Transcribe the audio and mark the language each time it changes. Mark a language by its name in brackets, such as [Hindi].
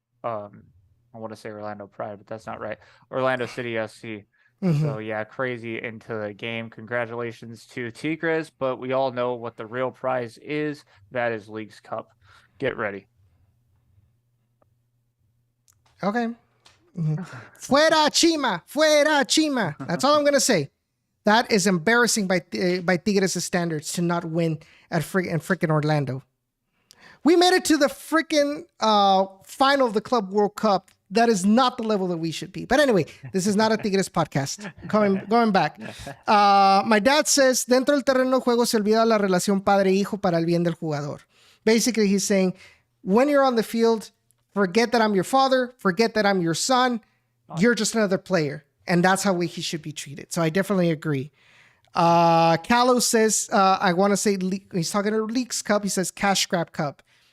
[English] I want to say Orlando Pride, but that's not right. Orlando City SC. Mm-hmm. So yeah, crazy into the game. Congratulations to Tigres, but we all know what the real prize is. That is Leagues Cup. Get ready. Okay. [Spanish] Fuera Chima, fuera Chima. [English] That's all I'm gonna say. That is embarrassing by Tigres' standards to not win at freaking Orlando. We made it to the freaking final of the Club World Cup. That is not the level that we should be. But anyway, this is not a Tigres podcast. Going back. My dad says, [Spanish] dentro del terreno de juego se olvida la relación padre-hijo para el bien del jugador. [English] Basically, he's saying, when you're on the field, forget that I'm your father, forget that I'm your son. You're just another player. And that's how he should be treated. So I definitely agree. Callow says, I want to say, he's talking to Leaks Cup. He says, Cash Scrap Cup.